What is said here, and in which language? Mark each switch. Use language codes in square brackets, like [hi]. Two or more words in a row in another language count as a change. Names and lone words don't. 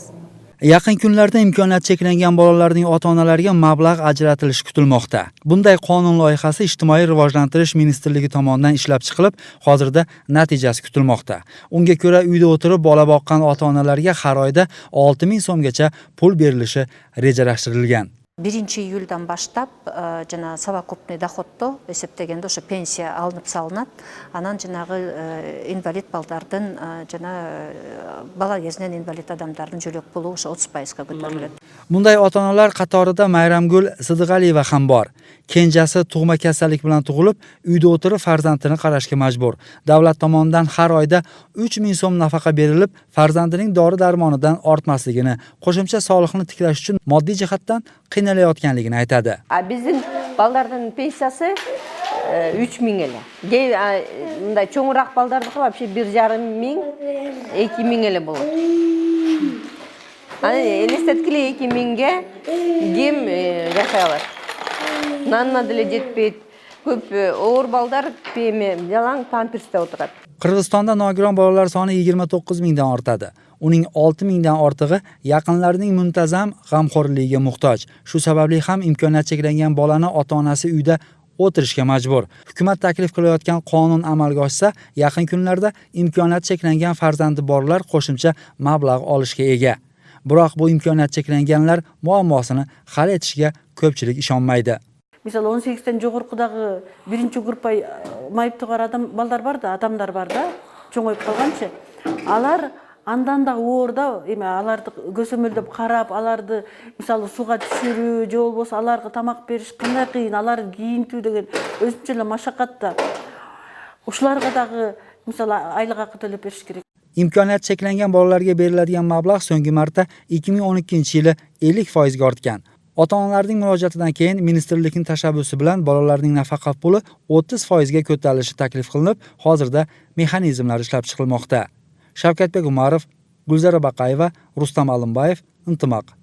[uz] Yaqin kunlarda imkoniyati cheklangan bolalarning ota-onalariga mablag' ajratilishi kutilmoqda. Bunday qonun loyihasi Ijtimoiy rivojlantirish ministrligi tomonidan ishlab chiqilib, hozirda natijasi kutilmoqda. Unga ko'ra, uyda o'tirib bola boqqan ota-onalarga har oyda 6000 so'mgacha pul berilishi rejalashtirilgan. [ky] 1-iyuldan баштап жана [ru] совокупный доходто [ky] эсептегенде ошо пенсия алынып салынат. Анан жанагы инвалид балдардын жана бала кезинен инвалид адамдардын жөлөк пулу ошо 30%га көтөрүлөт. [uz] Bunday ota-onalar qatorida Mayramgul Sidiqaliyeva ham bor. Kenjasi tug'ma kasallik bilan tug'ilib, uyda o'tirib farzandini qarashga majbur. Davlat tomonidan har oyda 3000 so'm nafaqa berilib, farzandining dori-darmonidan ortmasligini, qo'shimcha soliqni tiklash uchun moddiy jihatdan qiynalayotganligini aytadi. [ky] Биздин балдардын пенсиясы 3000 эле. Мындай чоңураак балдардыкы вообще 1500, 2000 эле болот. Аны элестеткиле 2000ге ким жашай алат? Нанна деле жетпейт. Көп оор балдар жалаң памперсте отурат. [uz] Qirg'izistonda nogiron bolalar soni 29 mingdan ortadi. Uning 6 mingdan ortig'i yaqinlarining muntazam g'amxo'rligiga muhtoj. Shu sababli ham imkoniyat cheklangan bolani ota-onasi uyda o'tirishga majbur. Hukumat taklif qilayotgan qonun amalga oshsa, yaqin kunlarda imkoniyat cheklangan farzandi borlar qo'shimcha mablag' olishga ega. Biroq bu imkoniyat cheklanganlar muammosini hal etishiga ko'pchilik ishonmaydi. [ky] Misal 18-тен жогоркудагы биринчи группа майыптыгар балдар бар да, адамдар бар да, чоңоюп калганчы. Алар андан да оорда, эми аларды көсөмөлдөп карап, аларды мисалы суга түшүрүү, же болбосо аларга тамак бериш кандай кыйын, алар кийинтүү деген өзүнчө эле машакатта. Ушуларга дагы мисалы айлык акы төлөп бериш керек. [uz] Imkoniyat cheklangan bolalarga beriladigan mablag' so'nggi marta 2012-yili 50% ga ortgan. Ota-onalarning murojaatidan keyin ministrlikning tashabbusi bilan bolalarning nafaqa puli 30% ga ko'tarilishi taklif qilinib, hozirda mexanizmlar ishlab chiqilmoqda. Shavkatbek Umarov, Gulzara Baqayeva, Rustam Alimbayev, Intimaq.